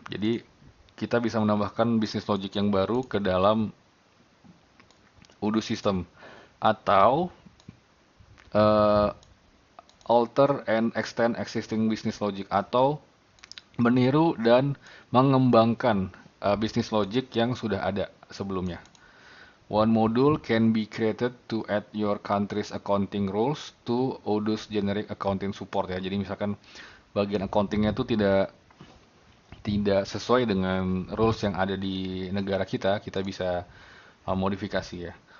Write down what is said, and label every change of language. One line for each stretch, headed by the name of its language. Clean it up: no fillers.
Indonesian: Jadi kita bisa menambahkan business logic yang baru ke dalam Odoo system, atau
English: alter and extend existing business logic,
Indonesian: atau meniru dan mengembangkan business logic yang sudah ada sebelumnya.
English: One module can be created to add your country's accounting rules to Odoo's generic accounting support ya.
Indonesian: Jadi misalkan bagian accountingnya itu tidak sesuai dengan rules yang ada di negara kita, kita bisa modifikasi ya.